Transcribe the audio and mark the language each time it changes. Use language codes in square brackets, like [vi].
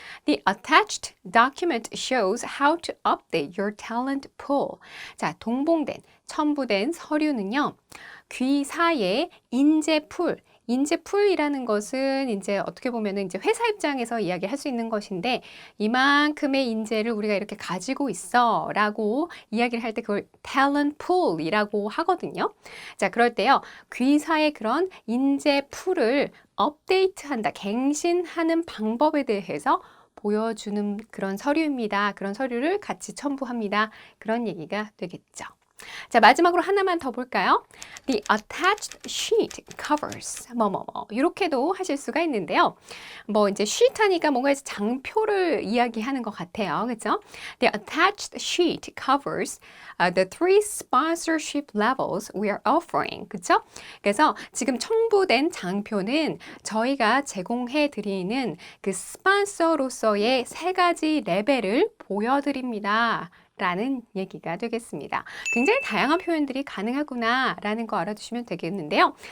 [en] The attached document shows how to update your talent pool. [ko] 자, 동봉된, 첨부된 서류는요. 귀사의 인재풀이라는 것은 이제 어떻게 보면은 이제 회사 입장에서 이야기할 수 있는 것인데 이만큼의 인재를 우리가 이렇게 가지고 있어라고 이야기를 할 때 그걸 talent pool이라고 하거든요. 자, 그럴 때요. 귀사의 그런 인재풀을 업데이트한다, 갱신하는 방법에 대해서 보여주는 그런 서류입니다. 그런 서류를 같이 첨부합니다. 그런 얘기가 되겠죠. 자, 마지막으로 하나만 더 볼까요? [en] The attached sheet covers [ko] 이렇게도 하실 수가 있는데요. 뭐 이제 sheet 하니까 뭔가 장표를 이야기하는 것 같아요. 그렇죠? [en] The attached sheet covers the 3 sponsorship levels we are offering. [ko] 그렇죠? 그래서 지금 첨부된 장표는 저희가 제공해 드리는 그 스폰서로서의 3가지 레벨을 보여드립니다. 라는 얘기가 되겠습니다. 굉장히 다양한 표현들이 가능하구나 라는 거 알아두시면 되겠는데요.